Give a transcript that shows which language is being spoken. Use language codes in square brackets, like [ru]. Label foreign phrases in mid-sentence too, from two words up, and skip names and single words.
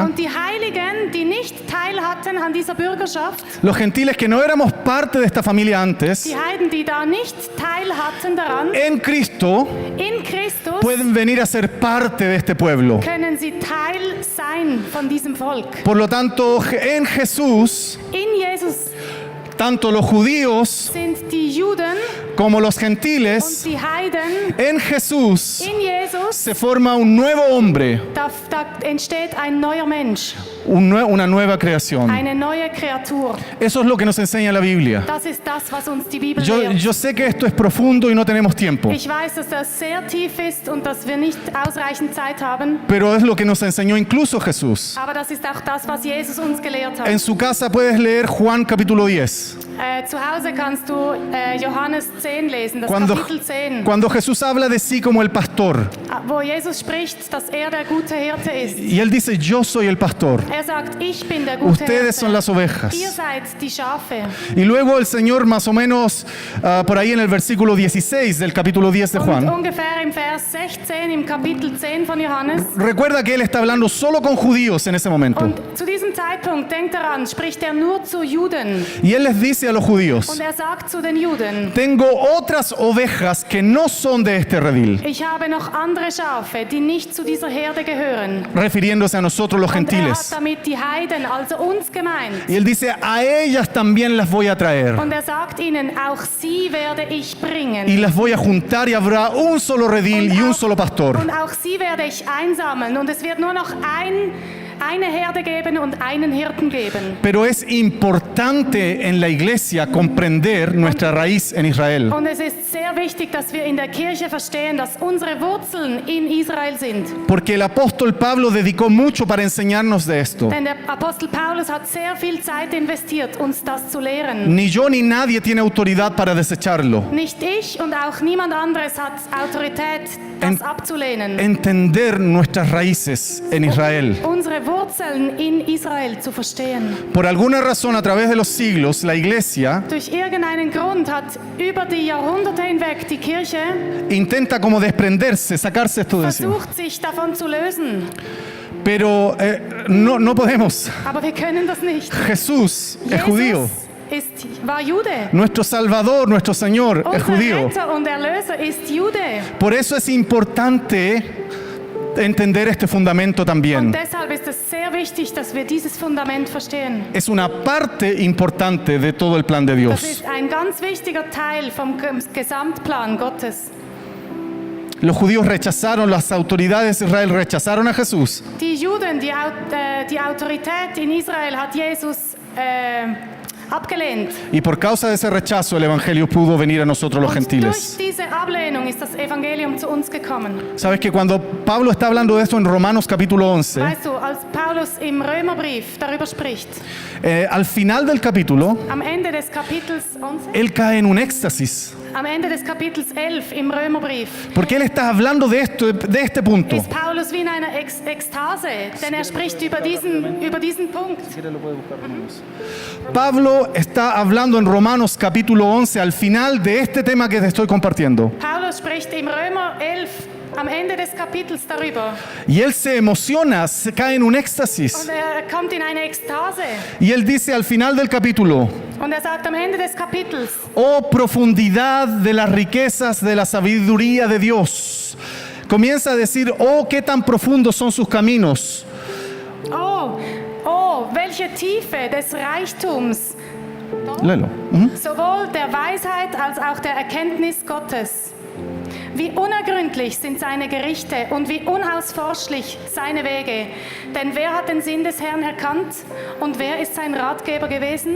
[de] Und die Heiligen, die nicht teil hatten an dieser Bürgerschaft, [es] los gentiles que no éramos parte de esta familia antes, [de] die Heiden, die da nicht teil hatten daran, [es] en Cristo [de] in Christus [es] pueden venir a ser parte de este pueblo. [de] können sie Teil sein von diesem Volk. [es] Por lo tanto, en Jesús, [de] In Jesus [es] tanto los judíos [de] sind die Juden [es] como los [de] und [es] gentiles, [de] die Heiden. [es] en Jesús [de] In Jesus, [es] se forma un nuevo hombre, [de] da entsteht ein neuer Mensch, [es] una nueva creación. [de] eine neue Kreatur. [es] Eso es lo que nos enseña la Biblia. [de] Das ist das, was uns die Bibel lehrt. [es] Yo sé que esto es profundo y no tenemos tiempo, [de] Ich weiß, dass das sehr tief ist und dass wir nicht ausreichend Zeit haben, [es] pero es lo que nos enseñó incluso Jesús. [de] aber das ist auch das, was Jesus uns gelehrt hat. [es] En su casa puedes leer Juan capítulo 10. [de] Zu Hause kannst du Johannes 10 lesen, das [es] Cuando, [de] Kapitel 10, [es] cuando Jesús habla de sí como el pastor, [de] wo Jesus spricht, dass er der gute Hirte ist. [es] y él dice, yo soy el pastor, [de] Er sagt, ich bin der gute [es] ustedes son [de] Hirte. [es] las ovejas. [de] Ihr seid die Schafe. [es] Y luego el Señor más o menos por ahí en el versículo 16 del capítulo 10 de [de] Und [es] Juan, [de] ungefähr im Vers 16 im Kapitel 10 von Johannes. [es] recuerda que él está hablando solo con judíos en ese momento. [de] Und zu diesem Zeitpunkt, denkt daran, spricht er nur zu Juden. [es] Y él les dice a los judíos, [de] Und er sagt zu den Juden, [es] tengo otras ovejas que no son de este redil, [de] ich habe noch andere Schafe, die nicht zu dieser Herde gehören. [es] refiriéndose a nosotros los [de] Und er hat [es] gentiles. [de] damit die Heiden, also uns gemeint. [es] Y él dice, a ellas también las voy a traer. [de] Und er sagt ihnen, auch sie werde ich bringen. [es] Y las voy a juntar y habrá un solo redil y un solo pastor. [de] Und auch sie werde ich einsammeln. Und es wird nur noch eine Herde geben und einen Hirten geben. [es] Pero es importante en la iglesia comprender nuestra raíz en Israel. [de] Und es ist sehr wichtig, dass wir in der Kirche verstehen, dass unsere Wurzeln in Israel sind. [es] Porque el apóstol Pablo dedicó mucho para enseñarnos de esto. [de] Denn der Apostel Paulus hat sehr viel Zeit investiert, uns das zu lehren. [es] Ni yo ni nadie tiene autoridad para desecharlo. [de] Nicht ich und auch niemand anderes hat Autorität, das abzulehnen. [es] Entender nuestras raíces en Israel. [de] Unsere Wurzeln in Israel zu verstehen. [es] Por alguna razón, a través de los siglos, la iglesia [de] Durch irgendeinen Grund hat über die Jahrhunderte hinweg die Kirche [es] intenta como desprenderse, sacarse esto de encima. [de] versucht, sich davon zu lösen. [es] Pero no podemos. [de] Aber wir können das nicht. [es] Jesús es judío. [de] War Jude. [es] Nuestro Salvador, nuestro Señor es [de] Unser [es] judío. [de] Retter und Erlöser ist Jude. [es] Por eso es importante entender este fundamento [de] Und [es] también. [de] deshalb ist es sehr wichtig, dass wir dieses Fundament verstehen. [es] Es una parte importante de todo el plan de [de] Das [es] Dios. [de] ist ein ganz wichtiger Teil vom Gesamtplan Gottes. [es] Los judíos rechazaron, las autoridades de Israel rechazaron a Jesús. [de] Die Juden, die Autorität in Israel hat Jesus abgelehnt. [es] Y por causa de ese rechazo el Evangelio pudo venir a nosotros los [de] Und durch [es] gentiles. [de] diese Ablehnung ist das Evangelium zu uns gekommen. [es] Sabes que cuando Pablo está hablando de esto en Romanos capítulo 11, [de] Weißt du, als Paulus im Römerbrief darüber spricht, [es] al final del capítulo, [de] am Ende des Kapitels 11, [es] él cae en un éxtasis. [de] am Ende des Kapitels 11 im Römerbrief, [es] Porque él está hablando de esto, de este punto. [de] ist Paulus wie in einer Ekstase, denn er spricht über diesen Punkt. [es] Pablo está hablando en Romanos capítulo 11 al final de este tema que te estoy compartiendo. [de] Paulus spricht im Römer 11 am Ende des Kapitels darüber. [es] Y él se emociona, se cae en un éxtasis. [de] Und kommt in eine Ekstase. [es] Y él dice al final del capítulo: [de] Und sagt am Ende des Kapitels: [es] oh profundidad de las riquezas de la sabiduría de Dios. Comienza a decir: oh, qué tan profundos son sus caminos. [de] Oh, welche Tiefe des Reichtums, [es] Léelo. [de] sowohl der Weisheit als auch der Erkenntnis Gottes. Wie unergründlich sind seine Gerichte und wie unausforschlich seine Wege. Denn wer hat den Sinn des Herrn erkannt und wer ist sein Ratgeber gewesen?